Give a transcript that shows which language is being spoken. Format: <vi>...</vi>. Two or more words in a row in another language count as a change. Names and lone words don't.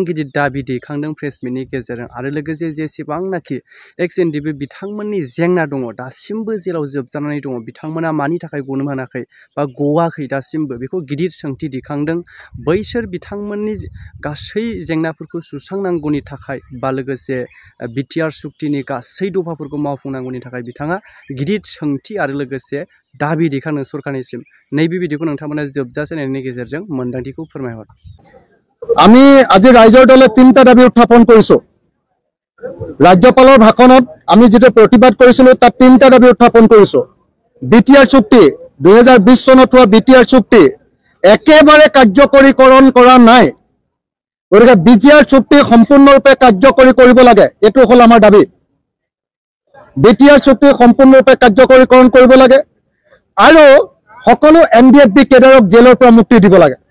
<brx>गिदिर दाबि दैखांदों प्रेस मिटनि गेजेरजों आरो लोगोसे जेसेबांनाखि एक्स एनडिबि बिथांमोननि जेंना दङ दासिमबो जेराव जोबजानानै दङ बिथांमोना मानि थाखाय गनो मोनाखै बा गवाखै दासिमबो बेखौ गिदिर सोंथि दिखांदों बैसोर बिथांमोननि गासै जेंनाफोरखौ सुस्रांनांगौनि थाखाय बा लोगोसे बिटिआर सुक्तिनि गासै दफाफोरखौ मावफुंनांगौनि थाखाय बिथाङा गिदिर सोंथि आरो लोगोसे दाबि दैखांदों सरकारनिसिम नैबे बिदिखौ नोंथांमोना जोबजानायनि गेजेरजों मोन्दांथिखौ फोरमायहर</brx> <as>আমি আজি ৰাইজৰ দলে তিনিটা দাবী উত্থাপন কৰিছো ৰাজ্যপালৰ ভাষণত আমি যেটো প্ৰতিবাদ কৰিছিলো তাত তিনিটা দাবী উত্থাপন কৰিছো বিটিআৰ চুক্তি 2020 চনত হোৱা বিটিআৰ চুক্তি একেবাৰে কাৰ্যকৰীকৰণ কৰা নাই গতিকে বিটিআৰ চুক্তি সম্পূৰ্ণৰূপে কাৰ্যকৰী কৰিব লাগে এটো হল আমাৰ দাবী বিটিআৰ চুক্তি সম্পূৰ্ণৰূপে কাৰ্যকৰীকৰণ কৰিব লাগে আৰু সকলো এনডিএফবি কেডাৰক জেলৰ পৰা মুক্তি দিব লাগে</as>